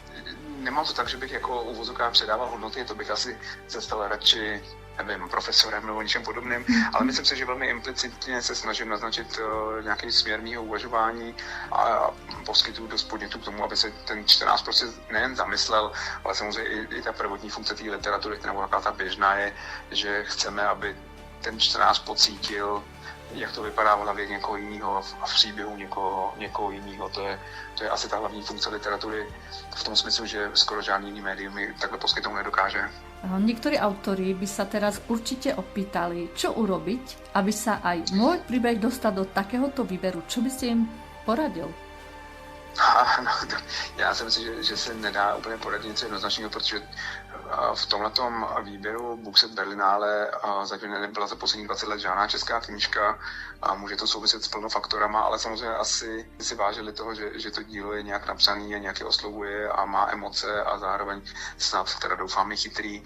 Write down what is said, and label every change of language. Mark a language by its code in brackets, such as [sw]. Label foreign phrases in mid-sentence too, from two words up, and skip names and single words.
[cs] Takže nemám to tak, že bych jako uvozovkách předával hodnoty, to bych asi se stal radši, nevím, profesorem nebo něčem podobným, ale myslím si, že velmi implicitně se snažím naznačit nějaký směr mýho uvažování a poskytuju dost podnětů k tomu, aby se ten čtenář prostě nejen zamyslel, ale samozřejmě i ta prvotní funkce té literatury, nebo jaká ta běžná je, že chceme, aby ten čtenář pocítil, jak to vypadá v hlavě někoho jiného a v příběhu někoho jiného. To je asi ta hlavní funkce literatury v tom smyslu, že skoro žádný jiný médium mi takhle poskytnout nedokáže. [sk] Niektorí autori by sa teraz určite opýtali, čo urobiť, aby sa aj môj príbeh dostal do takéhoto výberu. Čo by ste im poradil? [cs] Já si myslím, že se nedá úplně poradit něco jednoznačného, protože v tomhletom výběru Buchset Berlinale zatím nebyla za poslední 20 let žádná česká knížka a může to souviset s plno faktorama, ale samozřejmě asi si vážili toho, že to dílo je nějak napsaný a nějaké oslovuje a má emoce a zároveň snad teda doufám je chytrý.